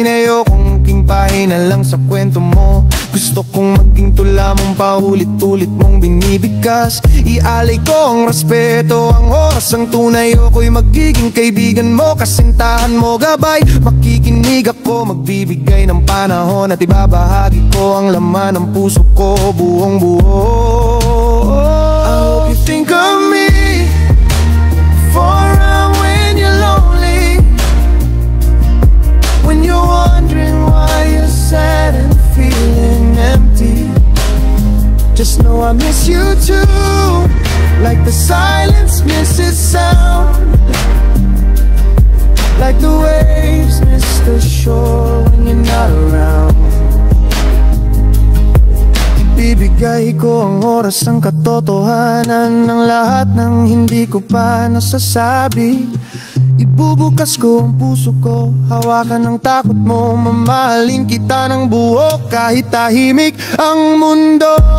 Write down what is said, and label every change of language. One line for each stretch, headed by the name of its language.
Filipino: Ayokong maging pahina lang sa kwento mo. Gusto kong maging tula mong paulit-ulit mong binibigkas. Ialay ko ang respeto, ang oras ang tunay. Ako'y magiging kaibigan mo, kasintahan mo, gabay. Makikinig ako, magbibigay ng panahon, at ibabahagi ko ang laman ng puso ko, buong buo.
English: I hope you think of me forever when you're lonely, when you're wondering why you're sad and feeling empty. Just know I miss you too, like the silence misses sound, like the waves miss the shore when you're not around.
Filipino: Ibibigay ko ang oras, ang katotohanan ng lahat ng hindi ko pa nasasabi. Ibubukas ko ang puso ko, hawakan ang takot mo, mamahalin kita ng buo kahit tahimik ang mundo.